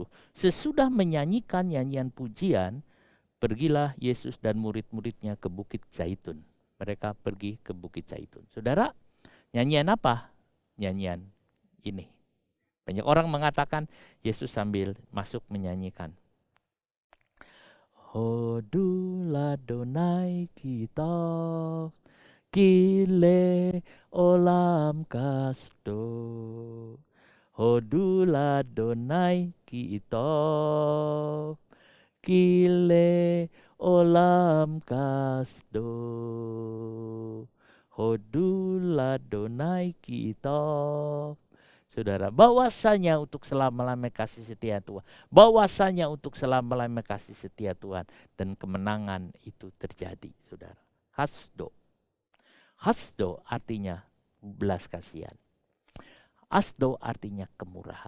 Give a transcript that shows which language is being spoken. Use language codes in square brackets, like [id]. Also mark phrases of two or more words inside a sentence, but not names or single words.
[id] Sesudah menyanyikan nyanyian pujian, pergilah Yesus dan murid-muridnya ke Bukit Zaitun. Mereka pergi ke Bukit Zaitun. Saudara, nyanyian apa? Nyanyian ini. Banyak orang mengatakan Yesus sambil masuk menyanyikan. [he] הודו לאדוני כי טוב כי לעולם חסדו. הודו לאדוני כי טוב כי לעולם חסדו. הודו לאדוני כי טוב. [id] Saudara, bahwasanya untuk selama-lamanya kasih setia Tuhan. Bahwasanya untuk selama-lamanya kasih setia Tuhan. Dan kemenangan itu terjadi, saudara. Kasdo. Hasdo artinya belas kasihan. Asdo artinya kemurahan.